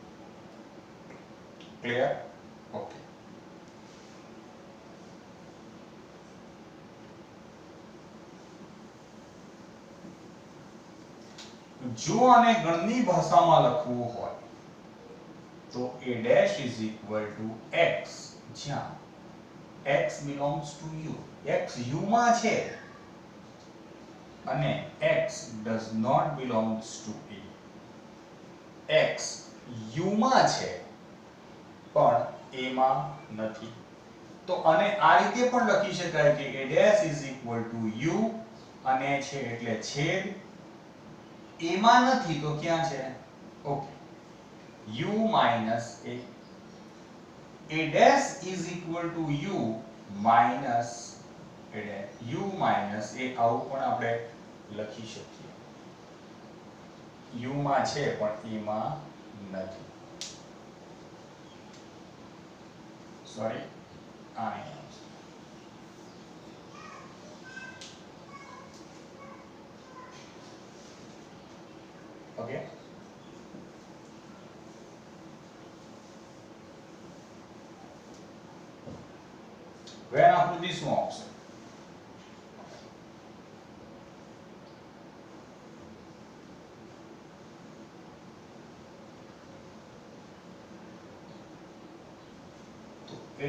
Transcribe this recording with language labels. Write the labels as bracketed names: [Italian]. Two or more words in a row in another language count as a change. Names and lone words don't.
[Gujarati] ક્લિયર? ઓકે. જો આને ગણની ભાષામાં લખવું હોય તો [English] a dash is equal to x, [Gujarati] જ્યાં [English] x belongs to u. [Gujarati] x u માં છે અને [English] x does not belongs to a. [Gujarati] x u માં છે પણ a માં નથી. તો અને આ રીતે પણ લખી શકાય કે [English] a dash is equal to u [Gujarati] અને છે એટલે છેદ a માં નથી તો ક્યાં છે ઓકે [English] u minus a dash is equal to u minus a dash u minus a [Gujarati] આવું પણ આપણે લખી શકીએ u માં છે પણ e માં નથી સોરી આ નહીં આવશે ઓકે વેન આકૃતિ શું આવશે a